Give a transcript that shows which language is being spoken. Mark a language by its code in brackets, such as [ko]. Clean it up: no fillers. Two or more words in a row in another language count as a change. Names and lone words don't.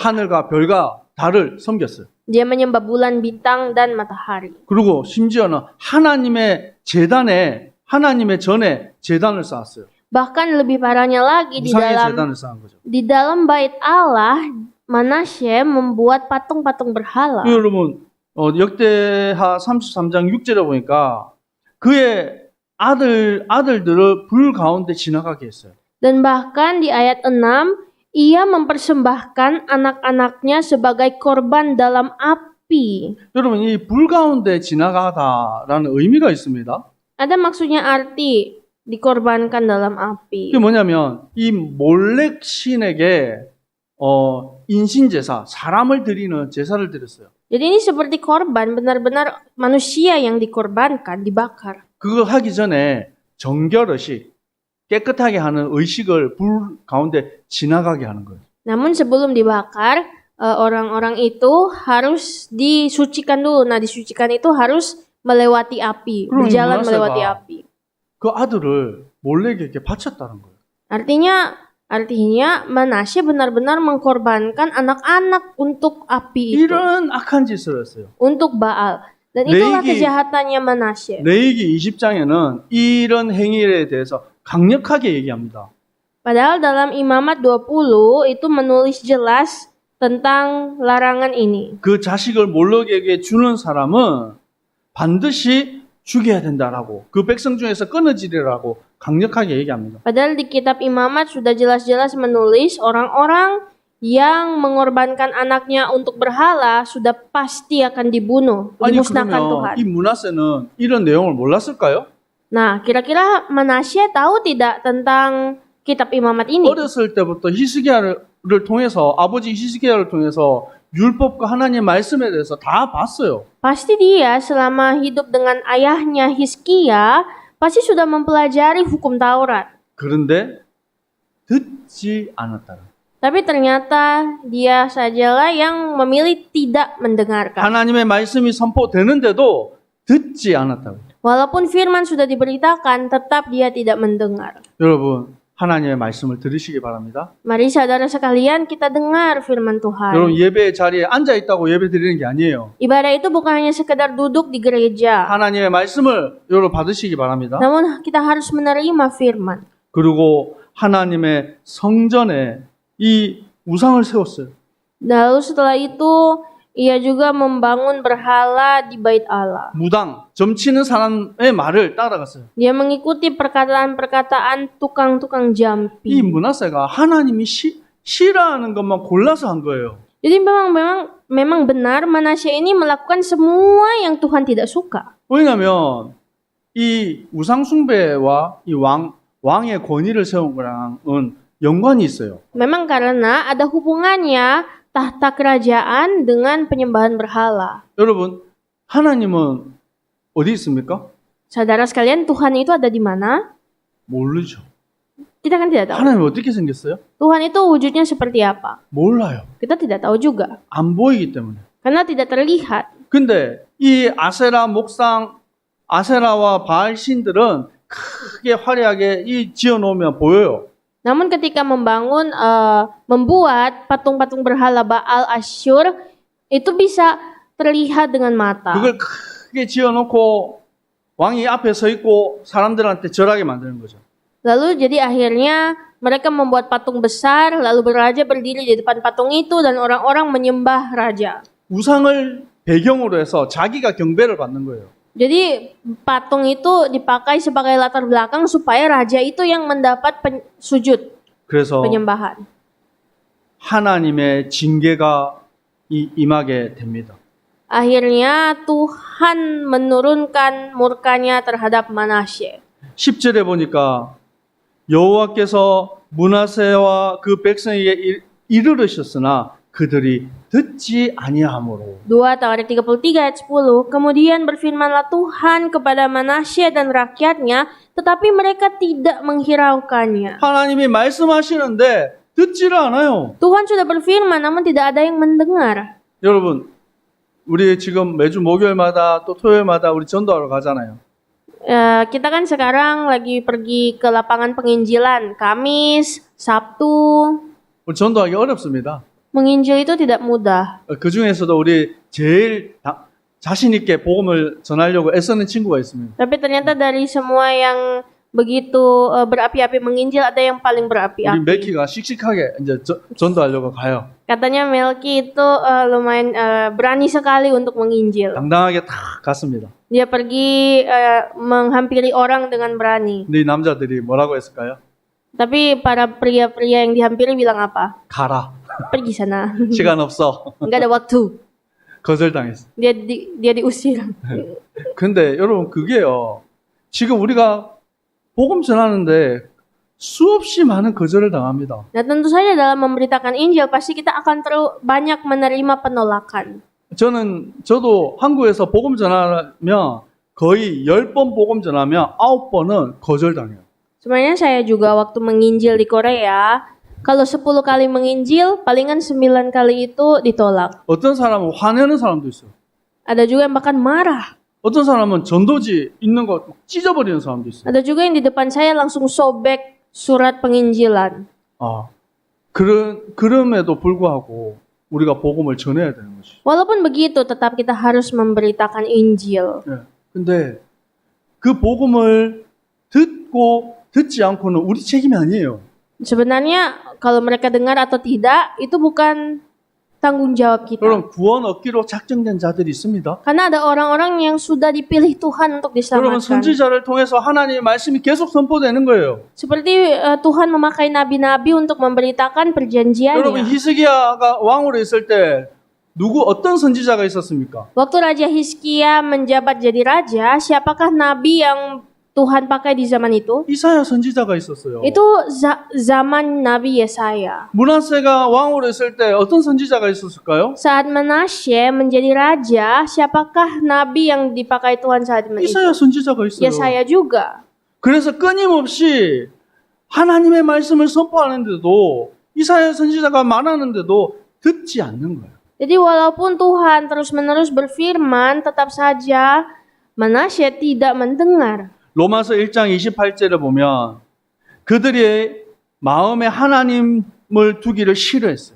[ko] 하늘과 별과 달을 섬겼어요. [id] Dia menyembah bulan, bintang, dan matahari. [ko] 그리고 심지어는 하나님의 전에 제단을 쌓았어요. [id] Bahkan lebih parahnya lagi [ko] 우상의 제단을 쌓은 거죠. [id] di dalam bait Allah, Manasye membuat patung-patung berhala. [ko] 여러분 역대하 33장 6절에 보니까 그의 아들들을 불 가운데 지나가게 했어요. [id] Dan bahkan di ayat 6, ia mempersembahkan anak-anaknya sebagai korban dalam api. [ko] 여러분 이 불 가운데 지나가다라는 의미가 있습니다. [id] Ada maksudnya arti dikorbankan dalam api. [ko] 그게 뭐냐면 이 몰렉 신에게 인신제사, 사람을 드리는 제사를 드렸어요. [id] Jadi ini seperti korban, benar-benar manusia yang dikorbankan, dibakar. [ko] 그거 하기 전에 정결의식, 깨끗하게 하는 의식을 불 가운데 지나가게 하는 거예요. [id] Namun sebelum dibakar, orang-orang itu harus disucikan dulu. Nah, disucikan itu harus melewati api, [ko] 그럼 [id] berjalan [ko] Manase가 [id] melewati api. [ko] 그 아들을 몰렉에게 바쳤다는 거예요. [id] Artinya Manasye benar-benar mengkorbankan anak-anak untuk api itu, [ko] 이런 악한 짓을 했어요. [id] untuk Baal. Dan itulah [ko] 레위기- [id] kejahatannya Manasye. [ko] 레위기 20장에는 이런 행위에 대해서 강력하게 얘기합니다. [id] Padahal dalam Imamat 20 itu menulis jelas tentang larangan ini. [ko] 그 자식을 몰렉에게 주는 사람은 반드시 죽여야 된다라고 그 백성 중에서 끊어지리라고 강력하게 얘기합니다. [id] Padahal di kitab Imamat sudah jelas-jelas menulis orang-orang yang mengorbankan anaknya untuk berhala sudah pasti akan dibunuh, [ko] 아니 [id] dimusnahkan [ko] 그러면 [id] Tuhan. [ko] 이 므낫세는 이런 내용을 몰랐을까요? [id] Nah, kira-kira Manasye tahu tidak tentang kitab Imamat ini? [ko] 어렸을 때부터 히스기야를 통해서 아버지 히스기야를 통해서 율법과 하나님의 말씀에 대해서 다 봤어요. [id] Pasti dia selama hidup dengan ayahnya Hizkia pasti sudah mempelajari hukum Taurat. [ko] 그런데 듣지 않았다. [id] Tapi ternyata dia sajalah yang memilih tidak mendengarkan. [ko] 하나님의 말씀이 선포되는데도 듣지 않았다고. [id] Walaupun firman sudah diberitakan, tetap dia tidak mendengar. [ko] 여러분, 하나님의 말씀을 들으시기 바랍니다. [id] Mari saudara sekalian kita dengar firman Tuhan. [ko] 여러분, 예배 자리에 앉아 있다고 예배 드리는 게 아니에요. [id] Ibadah itu bukan hanya sekedar duduk di gereja. [ko] 하나님의 말씀을 여러분 받으시기 바랍니다. [id] Namun kita harus menerima firman. [ko] 그리고 하나님의 성전에 이 우상을 세웠어요. [id] Lalu setelah itu ia juga membangun berhala di bait Allah. [ko] 무당, 점치는 사람의 말을 따라갔어요. [id] Dia mengikuti perkataan-perkataan tukang-tukang [ko] 이 [id] jampi. [ko] 므낫세가 하나님이 싫어하는 것만 골라서 한 거예요. [id] Jadi memang benar Manasye ini melakukan semua yang Tuhan tidak suka. [ko] 왜냐하면 이 우상 숭배와 이 왕의 권위를 세운 거랑은 연관이 있어요. [id] Memang karena ada hubungannya tahta kerajaan dengan penyembahan berhala. [ko] 여러분, 하나님은 어디 있습니까? [id] Saudara sekalian, Tuhan itu ada di mana? [ko] 모르죠. [id] Kita kan tidak tahu. [ko] 하나님 어떻게 생겼어요? [id] Tuhan itu wujudnya seperti apa? [ko] 몰라요. [id] Kita tidak tahu juga. [ko] 안 보이기 때문에. [id] Karena tidak terlihat. [ko] 근데 이 아세라 목상, 아세라와 바알 신들은 크게 화려하게 지어 놓으면 보여요. [id] Namun ketika membuat patung-patung berhala Baal Asyur, itu bisa terlihat dengan mata. [ko] 그걸 크게 지어 놓고 왕이 앞에 서 있고 사람들한테 절하게 만드는 거죠. [id] Lalu jadi akhirnya mereka membuat patung besar, lalu raja berdiri di depan patung itu dan orang-orang menyembah raja. [ko] 우상을 배경으로 해서 자기가 경배를 받는 거예요. [id] Jadi patung itu dipakai sebagai latar belakang supaya raja itu yang mendapat sujud, [ko] 그래서 [id] penyembahan. [ko] 하나님의 징계가 임하게 됩니다. [id] Akhirnya Tuhan menurunkan murkanya terhadap Manasye. [ko] 10절에 보니까 여호와께서 므낫세와 그 백성에게 이르르셨으나 그들이 듣지 아니하므로. [id] 2 Tawarik 33 ayat 10. Kemudian berfirmanlah Tuhan kepada Manasye dan rakyatnya, tetapi mereka tidak menghiraukannya. [ko] 하나님이 말씀하시는데 듣지를 않아요. [id] Tuhan sudah berfirman, namun tidak ada yang mendengar. [ko] 여러분, 우리 지금 매주 목요일마다 또 토요일마다 우리 전도하러 가잖아요. [id] Kita kan sekarang lagi pergi ke lapangan penginjilan, Kamis, Sabtu. [ko] 우리 전도하기 어렵습니다. [id] Menginjil itu tidak mudah. [ko] 그 중에서도 우리 제일 자신 있게 복음을 전하려고 애쓰는 친구가 있습니다. [id] Tapi ternyata dari semua yang begitu berapi-api menginjil, ada yang paling [ko] 우리 [id] berapi-api. [ko] 멜키가 씩씩하게 이제 전도하려고 가요. [id] Katanya Melki itu lumayan berani sekali untuk menginjil. [ko] 당당하게 탁 갔습니다. [id] Dia pergi menghampiri orang dengan berani. [ko] 근데 이 남자들이 뭐라고 했을까요? [id] Tapi para pria-pria yang dihampiri bilang apa? [ko] 가라. [id] Pergi sana. [ko] 시간 없어. [id] Enggak ada waktu. [ko] 거절당했어. [id] Dia diusir. [ko] 근데 여러분 그게요. 지금 우리가 복음 전하는데 수없이 많은 거절을 당합니다. [id] Nah, tentu saja dalam memberitakan Injil pasti kita akan banyak menerima penolakan. [ko] 저도 한국에서 복음 전하면 거의 10번 복음 전하면 9번은 거절당해요. [id] Sebenarnya saya juga waktu menginjil di Korea, kalau 10 kali menginjil, palingan 9 kali itu ditolak. [ko] 어떤 사람은 화내는 사람도 있어요. [id] Ada juga yang bahkan marah. [ko] 어떤 사람은 전도지 있는 거 찢어버리는 사람도 있어요. [id] Ada juga yang di depan saya langsung sobek surat penginjilan. [ko] 그럼에도 불구하고 우리가 복음을 전해야 되는 것이죠. [id] Walaupun begitu, tetap kita harus memberitakan Injil. [ko] 네. 근데 그 복음을 듣지 않고는 우리 책임이 아니에요. [id] Sebenarnya kalau mereka dengar atau tidak, itu bukan tanggung jawab kita. [ko] 여러분 구원 얻기로 작정된 자들이 있습니다. [id] Karena ada orang-orang yang sudah dipilih Tuhan untuk [ko] 여러분 [id] diselamatkan. [ko] 선지자를 통해서 하나님의 말씀이 계속 선포되는 거예요. [id] Seperti Tuhan memakai nabi-nabi untuk memberitakan [ko] 여러분 [id] perjanjiannya. [ko] 히스기야가 왕으로 있을 때 누구 어떤 선지자가 있었습니까? [id] Waktu Raja Hizkia menjabat jadi raja, siapakah nabi yang Tuhan pakai di zaman itu? [ko] 이사야 선지자가 있었어요. [id] Itu zaman Nabi Yesaya. [ko] 므낫세가 왕으로 있을 때 어떤 선지자가 있었을까요? [id] Saat Manasye menjadi raja, siapakah nabi yang dipakai Tuhan saat itu? [ko] 이사야 선지자가 있어요. [id] Yesaya juga. [ko] 그래서 끊임없이 하나님의 말씀을 선포하는데도 이사야 선지자가 말하는데도 듣지 않는 거예요. [id] Jadi walaupun Tuhan terus-menerus berfirman, tetap saja Manasye tidak mendengar. [ko] 로마서 1장 28절을 보면 그들의 마음에 하나님을 두기를 싫어했어요.